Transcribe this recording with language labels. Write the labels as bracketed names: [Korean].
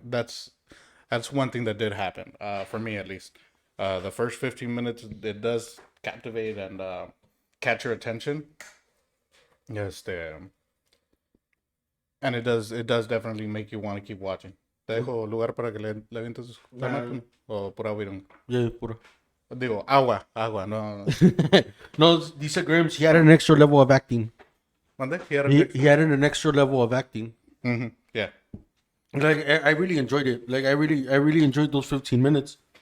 [English] That's one thing that did happen, for me at least. The first 15 minutes, it does captivate and catch your attention. And it does definitely make you want to keep watching. [Spanish] ¿Te dejo lugar para que le avientes la mano? ¿O por agua? yeah, puro. Digo, agua, no. [English] No, dice Grims, he had an extra level of acting. [Spanish] ¿Mande? [English] He added an extra level of acting. Yeah. Like, I really enjoyed it. Like, I really enjoyed those 15 minutes.